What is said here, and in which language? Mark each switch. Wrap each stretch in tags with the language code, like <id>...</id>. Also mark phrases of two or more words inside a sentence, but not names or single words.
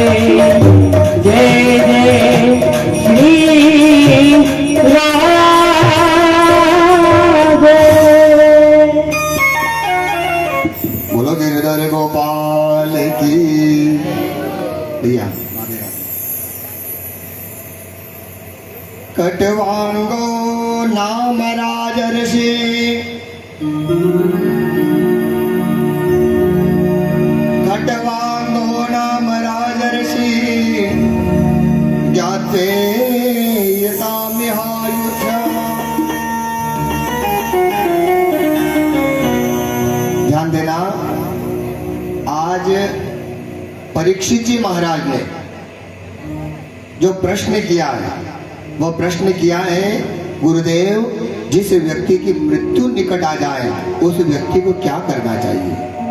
<hi>जय जय श्री राधे। बोलो गिरधर गोपाल की भैया।</hi> <sa>कटवांगो नाम राजर्षि, खटवांगो नाम राजर्षि, ज्ञाते यसाम्यहायुष।</sa> <hi>ध्यान देना, आज परीक्षित जी महाराज ने जो प्रश्न किया है, वो प्रश्न किया है, गुरुदेव जिस व्यक्ति की मृत्यु निकट आ जाए उस व्यक्ति को क्या करना चाहिए।</hi>